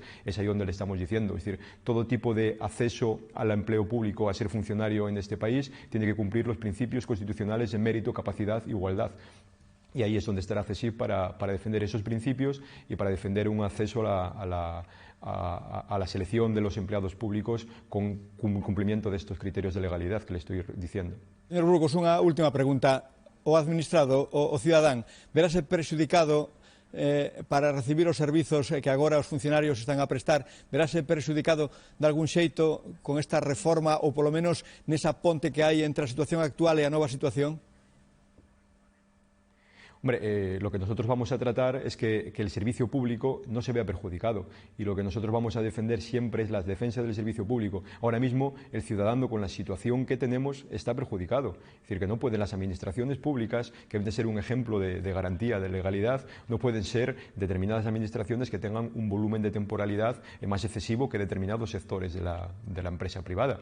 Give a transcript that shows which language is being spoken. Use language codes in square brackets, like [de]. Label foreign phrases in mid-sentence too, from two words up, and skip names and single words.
[es] Es ahí donde le estamos diciendo, es decir, todo tipo de acceso al empleo público, a ser funcionario en este país, tiene que cumplir los principios constitucionales de mérito, capacidad e igualdad. Y ahí es donde estará CESIF para defender esos principios y para defender un acceso a la selección de los empleados públicos con cumplimiento de estos criterios de legalidad que le estoy diciendo. Señor Burgos, [gl] unha última pregunta. O administrado, o cidadán, verase prexudicado para recibir os servizos que agora os funcionarios están a prestar, verase prexudicado de algún xeito con esta reforma ou polo menos nesa ponte que hai entre a situación actual e a nova situación? [es] Hombre, lo que nosotros vamos a tratar es que el servicio público no se vea perjudicado y lo que nosotros vamos a defender siempre es la defensa del servicio público. Ahora mismo el ciudadano con la situación que tenemos está perjudicado, es decir, que no pueden las administraciones públicas, que deben de ser un ejemplo de garantía, de legalidad, no pueden ser determinadas administraciones que tengan un volumen de temporalidad más excesivo que determinados sectores de la empresa privada.